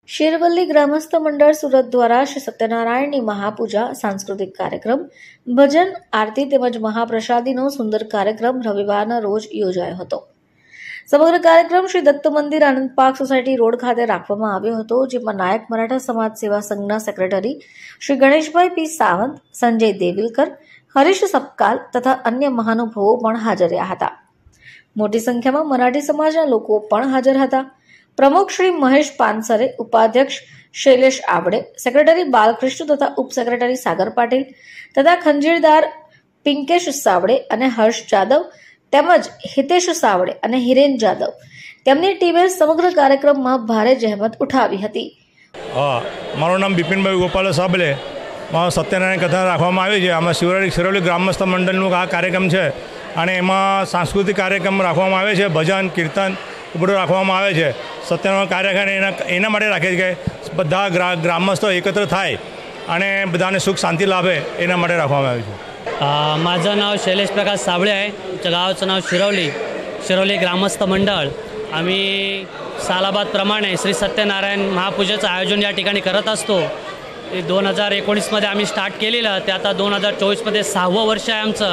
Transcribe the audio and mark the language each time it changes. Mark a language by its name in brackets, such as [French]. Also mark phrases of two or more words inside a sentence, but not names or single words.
[Gujarati] शेरवली ग्रामस्थ मंडळ સુરત દ્વારા શ્રી સત્યનારાયણની મહાપૂજા, સાંસ્કૃતિક કાર્યક્રમ, ભજન, આરતી તેમજ મહાપ્રસાદીનો સુંદર કાર્યક્રમ રવિવારના રોજ યોજાયો હતો। સમગ્ર કાર્યક્રમ શ્રી દત્ત મંદિર આનંદ પાર્ક સોસાયટી રોડ ખાતે રાખવામાં આવ્યો હતો, જેમાં નાયક મરાઠા સમાજ સેવા સંઘના સેક્રેટરી શ્રી ગણેશભાઈ પી સાવંત, સંજય દેવિલકર, હરીશ સપકાલ તથા અન્ય મહાનુભાવો પણ હાજર રહ્યા હતા। મોટી સંખ્યામાં મરાઠી સમાજના લોકો પણ હાજર હતા। પ્રમુખ શ્રી મહેશ પાનસરે, ઉપાધ્યક્ષ શૈલેશ આવડે, સેક્રેટરી બાલકૃષ્ણ તથા ઉપ સેક્રેટરી સાગર પાટીલ તથા ખંજીરદાર પિંકેશ સાવડે અને હર્ષ જાદવ તેમજ હિતેશ સાવડે અને હિરેન જાદવ તેમની ટીમે સમગ્ર કાર્યક્રમ માં ભારે જહેમત ઉઠાવી હતી। મારું નામ બિપિનભાઈ ગોપાલ સાબલે। સત્યનારાયણ કથા રાખવામાં આવી છે। આમાં શેરવલી ગ્રામસ્થ મંડળનો આ કાર્યક્રમ છે અને એમાં સાંસ્કૃતિક કાર્યક્રમ રાખવામાં આવે છે। ભજન, કીર્તન બધું રાખવામાં આવે છે। સત્યનારાયણ કાર્યક્રમ એના માટે રાખે છે કે બધા ગ્રામસ્થો એકત્ર થાય અને બધાને સુખ શાંતિ લાભે એના માટે રાખવામાં આવે છે। [Marathi] माझं नाव शैलेश प्रकाश साबळे आहे। आमच्या गावाचं नाव शिरवली ग्रामस्थ मंडळ। आम्ही सालाबादप्रमाणे श्री सत्यनारायण महापूजेचं आयोजन या ठिकाणी करत असतो। 2019मध्ये आम्ही स्टार्ट केलेलं, ते आता 2024मध्ये 6वं वर्ष आहे आमचं।